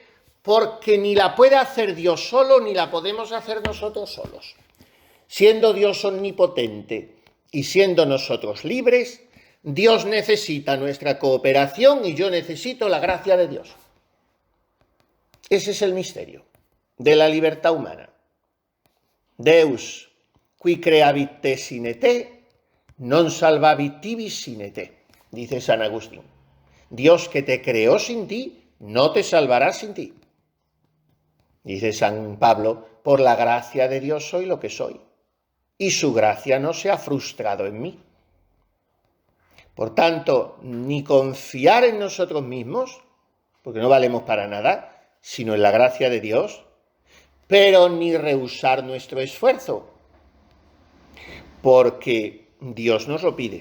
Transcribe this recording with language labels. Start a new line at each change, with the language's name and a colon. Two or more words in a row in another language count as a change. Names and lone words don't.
Spanish: Porque ni la puede hacer Dios solo, ni la podemos hacer nosotros solos. Siendo Dios omnipotente y siendo nosotros libres, Dios necesita nuestra cooperación y yo necesito la gracia de Dios. Ese es el misterio de la libertad humana.
Latin: Deus, qui creavit te sine te, non salvavit tibi sine te,
Spanish: dice San Agustín. Dios que te creó sin ti, no te salvará sin ti. Dice San Pablo, por la gracia de Dios soy lo que soy, y su gracia no se ha frustrado en mí. Por tanto, ni confiar en nosotros mismos, porque no valemos para nada, sino en la gracia de Dios, pero ni rehusar nuestro esfuerzo, porque Dios nos lo pide.